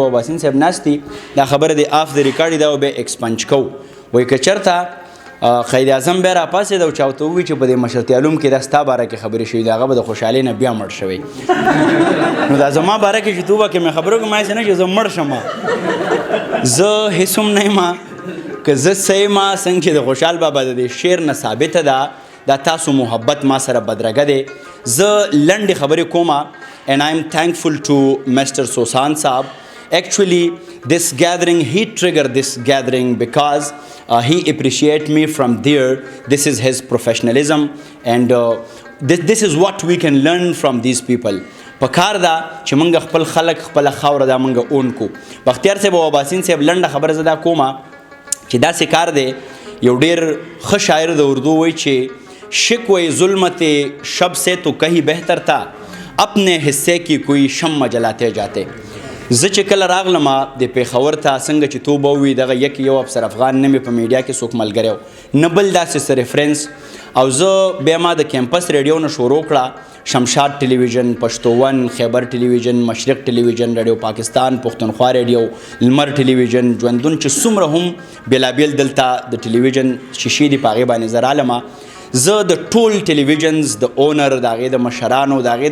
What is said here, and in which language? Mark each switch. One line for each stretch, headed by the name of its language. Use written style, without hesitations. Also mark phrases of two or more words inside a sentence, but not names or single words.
Pashto: اباسین صاحب ناست دي دا خبره د آف د ریکارډ دا به ایکسپنج کوو وایي که چېرته قید اعظم بیا راپاڅېد او چا ورته ووایي چې په دې مشرتي علوم کې دا ستا باره کې خبرې شوي دي هغه به د خوشحالۍ نه بیا مړ شوی نو دا زما باره کې چې توبه کې مې خبرې وکړم هسې نه چې زه مړ شم زه هېڅ هم نه یم که زه څه یم څنګه چې د خوشحال بابا د دې شعر نه ثابته ده دا تاسو محبت ما سره بدرګه دی زه لنډې خبرې کومه
English: and I am thankful to Mr. Sosan Saab. Actually, this gathering, he triggered this gathering because he appreciated me from there. This is his professionalism and this is what we can learn from these people.
Pashto: پکار دا چې موږ خپل خلک خپل خاوره دا موږ اون کو بختیار صاحب او اباسین صاحب لنډه خبره زه دا کومه چې داسې کار دی یو ډېر ښه شاعر د اردو وایي چې
Urdu: شکوې ظلمت شب سے تو کہیں بہتر تھا اپنے حصے کی کوئی شمع جلاتے جاتے
Pashto: زه چې کله راغلم د پیښور ته څنګه چې تو به ووي دغه یو افسر افغان نه مې په میډیا کې څوک ملګری و نه بل داسې څه ریفرنس او زه بیا ما د
English: campus radio
Pashto: نه شروع کړه شمشاد ټلویزیون پښتو 1 خیبر ټلویزیون مشرق ټلویزیون ریډیو پاکستان پښتونخوا ریډیو لمر ټلویزیون ژوندون چې څومره هم بېلابېل دلته د ټلویزیون شیشې دي په هغې باندې زه رالمه زه د ټول ټلویزیونز د اونر د هغې د مشرانو د هغې